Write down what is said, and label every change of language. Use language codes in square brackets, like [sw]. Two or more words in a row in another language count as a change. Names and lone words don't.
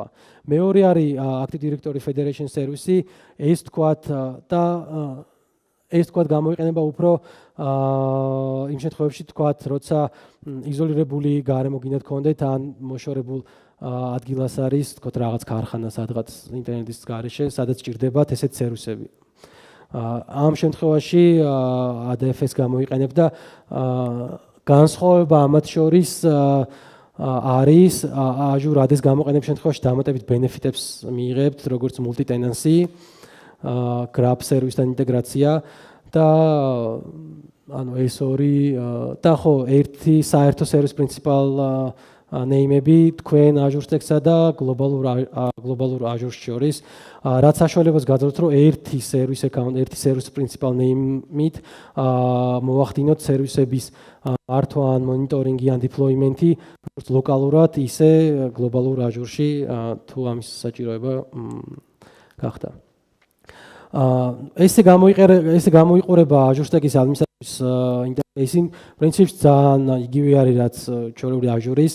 [ka] მეორე არის Active Directory Federation Service-ი, ეს ვთქვათ და ეს თქვათ გამოიყენება უფრო იმ შემთხვევებში თქვათ, როცა იზოლირებული გარემო გინდათ გქონდეთ ან მოშორებულ ადგილას არის თქვათ რაღაც ქარხანა სადღაც ინტერნეტის გარეშე, სადაც ჭირდებათ ესეთ სერვისები. ამ შემთხვევაში ADFS გამოიყენებ და განსხვავება ამათ შორის არის Azure AD-ს გამოყენების შემთხვევაში დამატებით benefit-ებს მიიღებთ, როგორც multi-tenancy, [en] graph service- [ka] თან ინტეგრაცია და ანუ ეს ორი და ხო ერთი საერთო [en] service principal name- [ka] ები თქვენ Azure Stack-სა და global Azure შორის, რაც საშუალებას გაძლევთ, რომ ერთი [en] service account, [ka] ერთი [en] service principal name- [ka] ით მოვახდინოთ სერვისების მართვა ან მონიტორინგი ან deployment-ი როგორც ლოკალურად, ისე global Azure-ში თუ ამის საჭიროება გახდა. ესე გამოიყურება Azure Stack-ის ადმინისტრაციის ინტერფეისი, პრინციპში ძალიან იგივე არის, რაც ჩვეულებრივი Azure-ის.